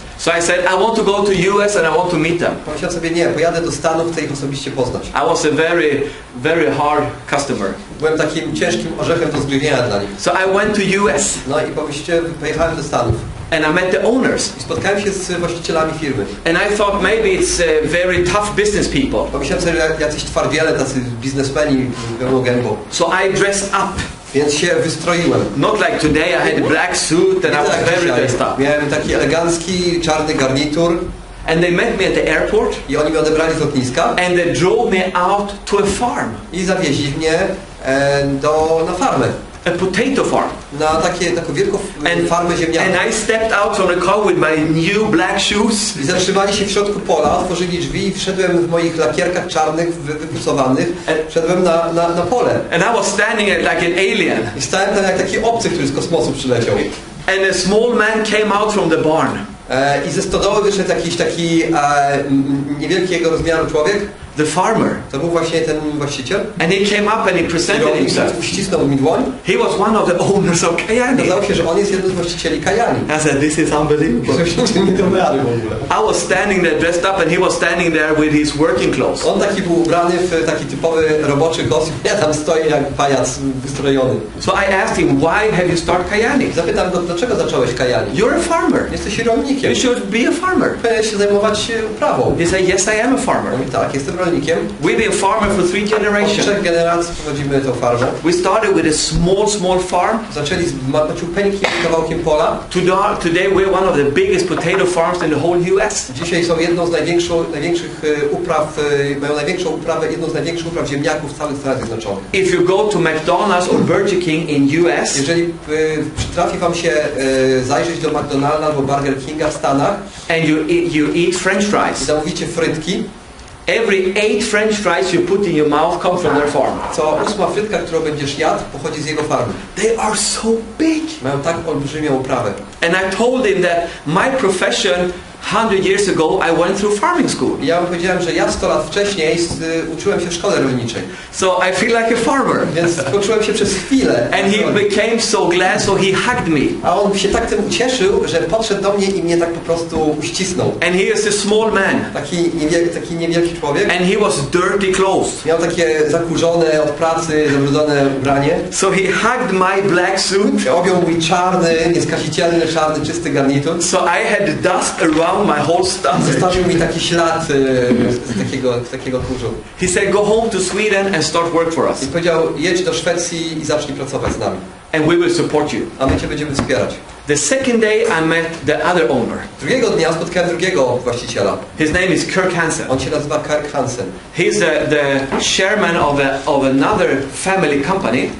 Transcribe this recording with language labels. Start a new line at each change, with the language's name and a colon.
English: So I said, I want to go to US and I want to meet them.
Polish: Pomyślałem sobie, nie, pojadę do Stanów, chcę ich osobiście poznać.
English: I was a very, very hard customer.
Polish: Byłem takim ciężkim orzechem do zgryzienia dla nich.
English: So I went to US.
Polish: No i pojechałem do Stanów.
English: And I met the owners.
Polish: I spotkałem się z właścicielami firmy.
English: And I thought maybe it's very tough business people.
Polish: Pomyślałem sobie, że jacyś twardziele, tacy biznesmeni pełną gębą.
English: So I dressed up.
Polish: Więc się wystroiłem.
English: Not like today, I had a black suit and I was very dressed up.
Polish: Miałem taki elegancki, czarny garnitur.
English: And they met me at the airport.
Polish: I oni mnie odebrali z lotniska.
English: And they drove me out to a farm.
Polish: I zawieźli mnie na farmę.
English: A potato farm.
Polish: Na taką wielką farmę ziemniaków.
English: And I stepped out from the car with my new black shoes.
Polish: I zatrzymali się w środku pola, otworzyli drzwi i wszedłem w moich lakierkach czarnych, wypucowanych. Wszedłem na pole.
English: And I was standing like an alien.
Polish: I stałem tam jak taki obcy, który z kosmosu przyleciał.
English: And a small man came out from the barn.
Polish: I ze stodoły wyszedł jakiś taki niewielkiego rozmiaru człowiek.
English: The farmer.
Polish: To był właśnie ten właściciel.
English: And he came up and he presented himself.
Polish: Uścisnął mi dłoń.
English: He was one of the owners of Kyani.
Polish: Okazało się, że on jest jednym z właścicieli Kyani.
English: I said, this is unbelievable. I was standing there dressed up and he was standing there with his working clothes.
Polish: On taki był ubrany w taki typowy roboczy kostium. Ja tam stoję jak pajac wystrojony.
English: So I asked him, why have you started Kyani?
Polish: Zapytałem go, dlaczego zacząłeś Kyani?
English: You're a farmer.
Polish: Jesteś rolnikiem.
English: You should be a farmer.
Polish: Powinieneś się zajmować uprawą.
English: He said, yes, I am a farmer.
Polish: Mówi, tak, jestem rolnikiem.
English: We've been a farmer for 3 generations.
Polish: Od 3 generacji prowadzimy tę farmę.
English: We started with a small farm.
Polish: Zaczęli z maciupeńkim kawałkiem pola.
English: Today we're one of the biggest potato farms in the whole US.
Polish: Dzisiaj są jedną z największych upraw, mają największą uprawę, jedną z największych upraw ziemniaków w całych Stanach Zjednoczonych.
English: If you go to McDonald's or Burger King in US,
Polish: jeżeli przytrafi wam się zajrzeć do McDonalda albo Burger Kinga w Stanach
English: and you eat French
Polish: i
English: fries,
Polish: zamówicie frytki,
English: every 8 French fries you put in your mouth come from their farm.
Polish: co 8 frytka, którą będziesz jadł, pochodzi z jego farmy.
English: They are so big.
Polish: Mają tak olbrzymią uprawę.
English: And I told him that my profession 100 years ago I went through farming school.
Polish: I ja mu powiedziałem, że ja 100 lat wcześniej uczyłem się w szkole rolniczej.
English: So I feel like a farmer.
Polish: Więc poczułem się przez chwilę.
English: And he became so glad, so he hugged me.
Polish: A on się tak tym ucieszył, że podszedł do mnie i mnie tak po prostu uścisnął.
English: And he is a small man.
Polish: Taki niewielki człowiek.
English: And he was dirty clothes.
Polish: Miał takie zakurzone od pracy, zabrudzone ubranie.
English: So he hugged my black suit.
Polish: Objął mój czarny, nieskazitelny, czarny, czysty garnitur.
English: So I had dust around my whole stomach.
Polish: Zostawił mi taki ślad z takiego kurzu.
English: He said, go home to Sweden and start work for us.
Polish: I powiedział, jedź do Szwecji i zacznij pracować z nami.
English: And we will support you.
Polish: A my Cię będziemy wspierać.
English: The second day I met the other owner.
Polish: Drugiego dnia spotkałem drugiego właściciela.
English: His name is Kirk Hansen.
Polish: On się nazywa Kirk Hansen.
English: He's the chairman of another family company.